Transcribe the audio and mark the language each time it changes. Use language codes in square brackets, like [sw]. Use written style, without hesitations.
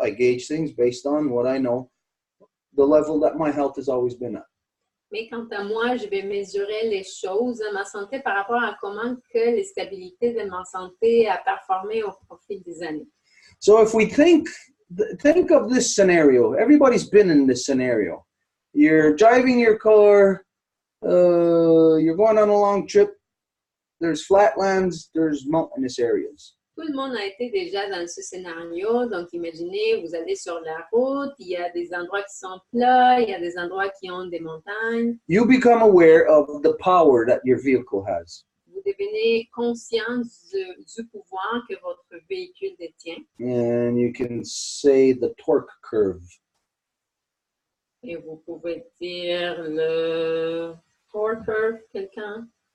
[en] I gauge things based on what I know, the level that my health has always been at. [fr] Mais quant à moi, je vais mesurer les choses, ma santé, par rapport à comment que les stabilités de ma santé a performé au fil des années. [en] So if we think of this scenario, everybody's been in this scenario. You're driving your car, you're going on a long trip, there's flatlands, there's mountainous areas. [fr] Tout le monde a été déjà dans ce scénario. Donc, imaginez, vous allez sur la route, il y a des endroits qui sont plats, il y a des endroits qui ont des montagnes. [en] You become aware of the power that your vehicle has. [fr] Vous devenez conscient du pouvoir que votre véhicule détient. [en] And you can say the torque curve. [fr] Et vous pouvez dire le torque curve, quelqu'un?